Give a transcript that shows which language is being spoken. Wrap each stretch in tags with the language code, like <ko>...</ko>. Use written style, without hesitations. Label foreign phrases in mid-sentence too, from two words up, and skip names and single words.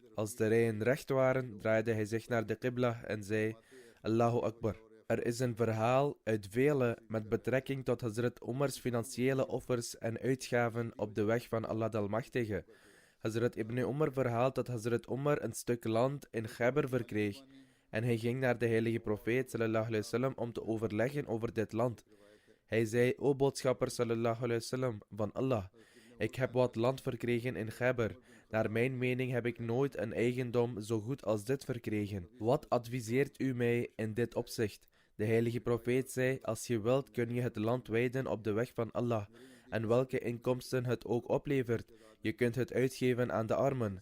<nl>Als de rijen recht waren, draaide hij zich naar de qibla en zei:</nl> <ar>الله أكبر.</ar> <nl>Er is een verhaal uit vele met betrekking tot Hazrat Umars financiële offers en uitgaven op de weg van Allah de Almachtige. Hazrat Ibn Umar verhaalt dat Hazrat Umar een stuk land in Khyber verkreeg en hij ging naar de heilige profeet</nl> <ar>صلى الله عليه وسلم</ar> <nl>om te overleggen over dit land. Hij zei: o boodschapper</nl> <ar>صلى الله عليه وسلم</ar> <nl>van Allah, ik heb wat land verkregen in Khyber. Naar mijn mening heb ik nooit een eigendom zo goed als dit verkregen. Wat adviseert u mij in dit opzicht? De heilige profeet zei: als je wilt kun je het land wijden op de weg van Allah, en welke inkomsten het ook oplevert, je kunt het uitgeven aan de armen.</nl>